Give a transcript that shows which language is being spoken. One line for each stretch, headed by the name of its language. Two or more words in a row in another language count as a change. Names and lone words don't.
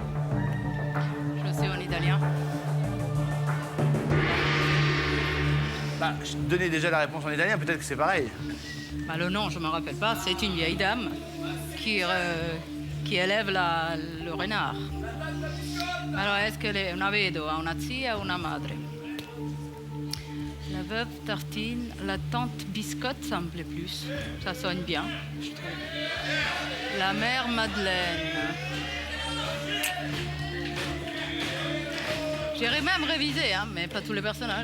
French: Je sais en italien. Bah, je donnais déjà la réponse en italien, peut-être que c'est pareil. Bah, le nom, je ne me rappelle pas. C'est une vieille dame qui élève le renard. Alors, est-ce qu'elle est
Italian: una vedova, una zia
French: ou
Italian: una madre?
French: La veuve Tartine, la tante Biscotte, ça me plaît plus. Ça sonne bien, je trouve. La mère Madeleine. J'irais même réviser, hein, mais pas tous les personnages.